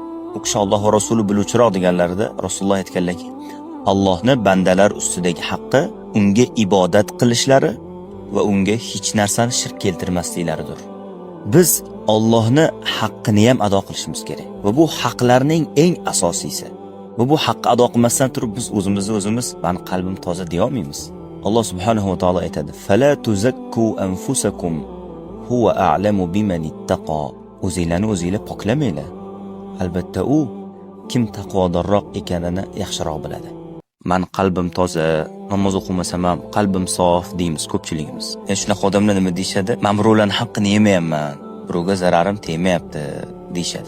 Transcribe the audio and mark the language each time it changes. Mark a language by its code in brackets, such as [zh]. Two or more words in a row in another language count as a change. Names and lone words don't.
[uz] U kishi Alloh va Rasuli biluvchiroq deganlarida Rasululloh aytganlarki, Allohning bandalar ustidagi haqqi unga ibodat qilishlari va unga hech narsani shirk keltirmasliklaridir. Biz Allohning haqqini ham ado qilishimiz kerak. Va bu haqlarning eng asosiysi. Va bu haqqi ado qilmasdan turib biz o'zimiz "Men qalbim toza" deya olmaymiz. Alloh [ar] سبحانه وتعالى [uz] aytadi: [ar] "فلا تزكوا أنفسكم هو أعلم بمن اتقى." [uz] O'zinglarni o'zinglar poklamanglar. Albatta u kim taqvodorroq ekanini yaxshiroq biladi. Men qalbim toza, namoz o'qimasam ham qalbim sof deymiz ko'pchiligimiz. Shunaqa odamlar nima deyshadi? Men birovlarning haqqini yemayapman, birovga zararim tegmayapti deyshadi.